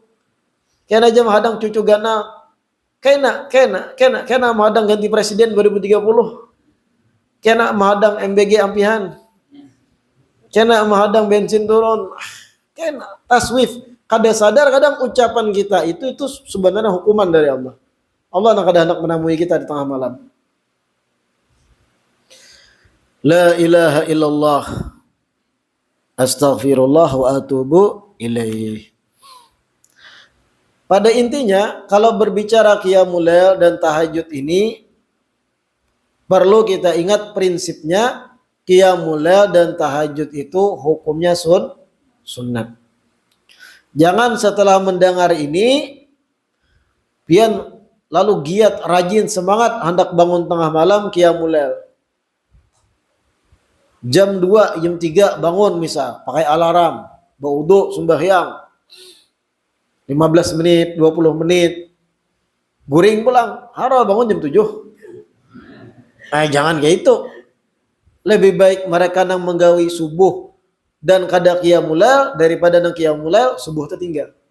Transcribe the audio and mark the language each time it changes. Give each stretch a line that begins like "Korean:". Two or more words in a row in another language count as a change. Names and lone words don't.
Banjar: Kena aja menghadang cucu gana. Kena menghadang ganti presiden 2030. Kena menghadang MBG ampihan. Kena menghadang bensin turun. Kena taswif. Kada sadar kadang ucapan kita itu sebenarnya hukuman dari Allah. Allah nak kada hendak menemui kita di tengah malam.
Arabic: لا إله إلا الله. أستغفر الله وأتوب إليه.
Banjar: Pada intinya, kalau berbicara
Arabic: قيام الليل
Banjar: dan tahajud ini, perlu kita ingat prinsipnya,
Arabic: قيام الليل
Banjar: dan tahajud itu hukumnya sunnat. Jangan setelah mendengar ini, pian lalu giat, rajin, semangat, hendak bangun tengah malam
Arabic: قيام الليل.
Banjar: Jam 2, jam 3 bangun misal, pakai alarm, berwudu, sembahyang. 15 menit, 20 menit. Guring pulang, harus bangun jam 7. Jangan kayak itu. Lebih baik mereka nang menggawi subuh dan kada
Arabic: قيام الليل
Banjar: daripada nang
Arabic: قيام الليل
Banjar: subuh tertinggal.